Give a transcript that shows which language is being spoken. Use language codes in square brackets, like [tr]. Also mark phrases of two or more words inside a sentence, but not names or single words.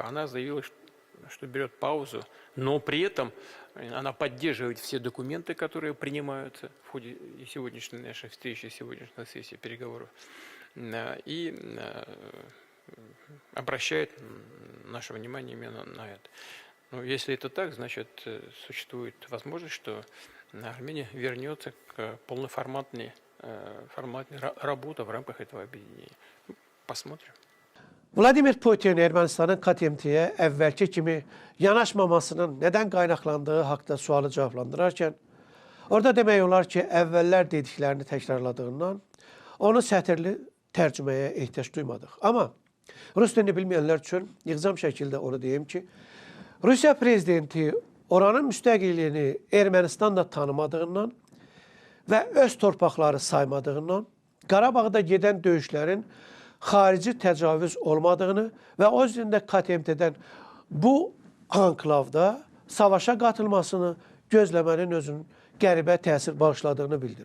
[ru] Она заявила, что берет паузу, но при этом она поддерживает все документы, которые принимаются в ходе сегодняшней нашей встречи, сегодняшней сессии переговоров, и обращает наше внимание именно на это. Но если это так, значит, существует возможность, что Армения вернется к полноформатной работе в рамках этого объединения. Посмотрим. [az] Vladimir Putin Ermənistanın KTMT-yə əvvəlki kimi yanaşmamasının nədən qaynaqlandığı haqda sualı cavablandırarkən, orada demək olar ki, əvvəllər dediklərini təkrarladığından, onu sətirli tərcüməyə ehtiyac duymadıq. Amma Rus dilini bilməyənlər üçün yığcam şəkildə onu deyim ki, Rusiya prezidenti oranın müstəqilliyini Ermənistanla tanımadığından və öz torpaqları saymadığından, Qarabağda gedən döyüşlərin xarici təcavüz olmadığını və o üzrində KMT'dən bu anklavda savaşa qatılmasını gözləmənin özünün qəribə təsir bağışladığını bildirir.